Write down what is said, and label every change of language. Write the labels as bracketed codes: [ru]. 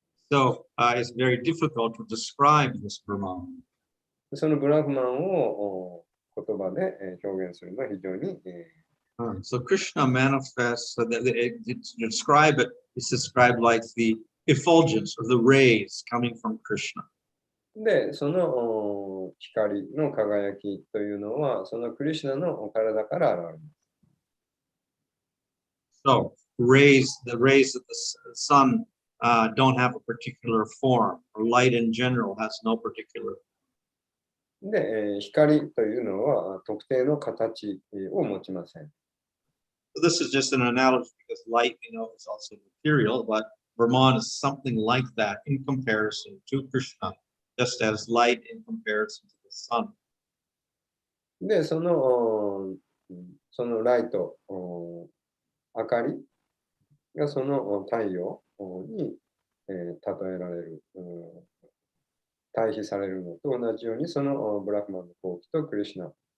[en] So it's very difficult to describe this Brahman. [ja] そのブラフマンを言葉で表現するのは非常に。 [en] So Krishna manifests, so that to describe it, it's described like the effulgence or the rays coming from Krishna. [ja] で、その光の輝きというのは、そのクリシュナの体から現れます。 [en] So rays, the rays of the sun don't have a particular form, or light in general has no particular. [ja] で、光というのは特定の形を持ちません。 [en] So this is just an analogy because light, is also material, but Brahman is something like that in comparison to Krishna, just as light in comparison to the sun. [ja] で、そのライト、明かりがその太陽に、例えられる、対比されるのと同じように、そのブラフマンの光輝とクリシュナ。